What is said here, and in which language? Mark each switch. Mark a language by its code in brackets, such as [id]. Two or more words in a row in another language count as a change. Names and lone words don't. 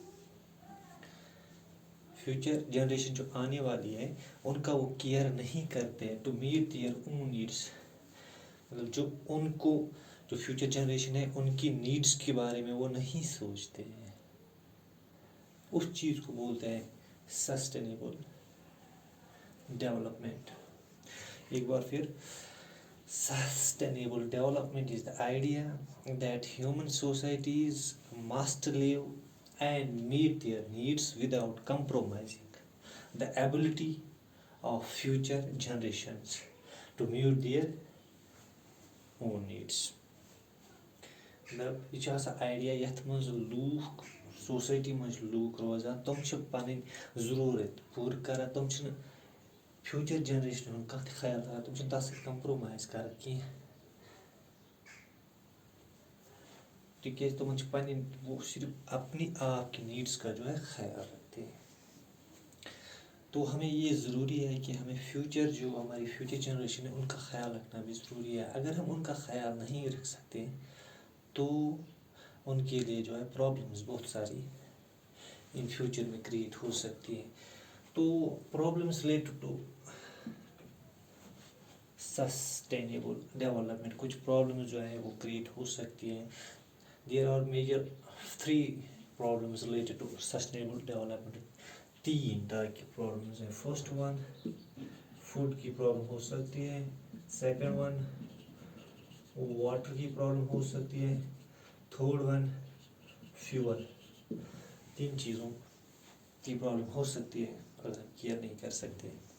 [en] future generation [hi] जो आने वाली है उनका वो केयर नहीं करते हैं [en] to meet their own needs, [hi] मतलब जो [en] future generation [hi] है उनकी नीड्स के बारे में वो नहीं सोचते हैं। उस चीज़ को बोलते हैं [en] sustainable development. [hi] एक बार फिर, [en] sustainable development is the idea that human societies must live and meet their needs without compromising the ability of future generations to meet their own needs. [ks] मतलब यह आइडिया यथ मज लूख सोसाइटी मज लूख रोजान तुम पन जरूरत पूर कर, तुम [en] future generation [ks] हूँ कत ख्याल तुम तस कंप्रोमाइज कर कह, तिकेज तुम पन्नी [hi] वो सिर्फ अपनी आप की नीड्स का जो है ख्याल रखते हैं। तो हमें ये ज़रूरी है कि हमें जो हमारी [en] future generation [hi] है उनका ख्याल रखना भी ज़रूरी है। अगर हम उनका ख्याल नहीं रख सकते तो उनके लिए जो है प्रॉब्लम्स बहुत सारी [en] in future [hi] में क्रिएट हो सकती है। तो [en] problems related to sustainable development, [hi] कुछ प्रॉब्लम्स जो है वो क्रिएट हो सकती हैं। [en] There are major 3 problems related to sustainable development. [hi] 3 तरह की प्रॉब्लम्स हैं। [en] first one [hi] फूड की प्रॉब्लम हो सकती है, [en] second one water [hi] की प्रॉब्लम हो सकती है, [en] third one fuel. [hi] 3 चीज़ों की प्रॉब्लम हो सकती है अगर हम केयर नहीं कर सकते।